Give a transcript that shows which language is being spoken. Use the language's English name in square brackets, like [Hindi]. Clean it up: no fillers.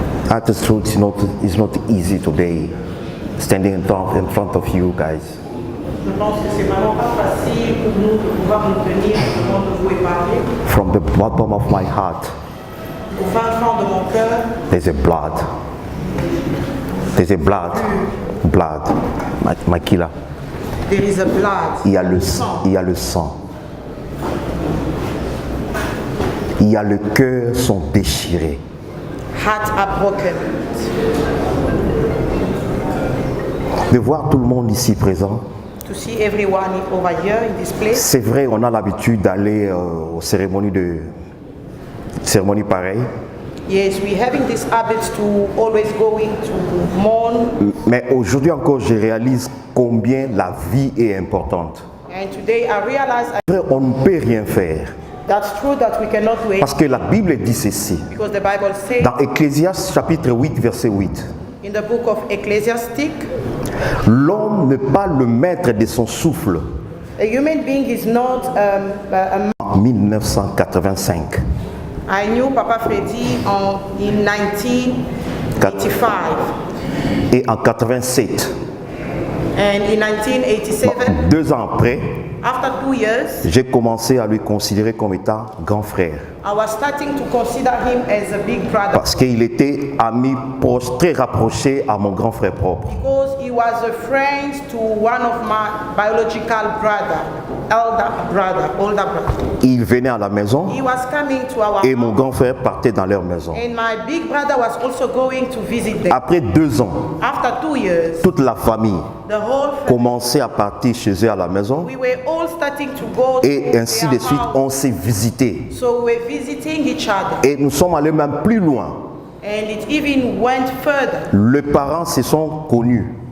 [English] At the truth, it's not easy today, standing in front of you guys. [French] Je pense que c'est vraiment pas facile pour nous de pouvoir nous tenir devant vous et parler. [English] From the bottom of my heart, [French] Au fin fond de mon cœur, [English] there's a blood. There's a blood. Blood. My killer. there is a blood. [French] Il y a le sang. Il y a le sang. Il y a le cœur sont déchirés. [English] Hearts are broken. [French] De voir tout le monde ici présent. [English] To see everyone over here in this place. [French] C'est vrai, on a l'habitude d'aller aux cérémonies pareilles. [English] Yes, we're having this habit to always going to mourn. [French] Mais aujourd'hui encore, je réalise combien la vie est importante. [English] And today I realize [French] On ne peut rien faire. [English] that's true that we cannot wait. [French] Parce que la Bible dit ceci. [English] Because the Bible says [French] Dans Ecclésiaste chapitre 8, verset 8. [English] in the book of Ecclesiastic, [French] L'homme n'est pas le maître de son souffle. [English] a human being is not a [French] En 1985. [English] I knew Papa Freddy in 1985. [French] Et en 87, [English] And in 1987, [French] 2 ans après, [English] after 2 years, [French] j'ai commencé à lui considérer comme étant grand frère. [English] I was starting to consider him as a big brother [French] Parce qu'il était ami proche, très rapproché à mon grand frère propre. [English] because he was a friend to one of my biological brother, older brother. [French] Il venait à la maison [English] He was coming to our [French] et mon [English] house, [French] grand frère partait dans leur maison. [English] and my big brother was also going to visit them. [French] Après 2 ans, [English] After 2 years, [French] toute la famille [English] the whole family, [French] commençait à partir chez eux à la maison [English] we were all starting to go [French] et [English] to [French] ainsi [English] their [French] de suite, [English] house. [French] on s'est visité. [English] So we were visiting each other, [French] Et nous sommes allés même plus loin. [English] and it even went further. [French] Les parents se sont connus.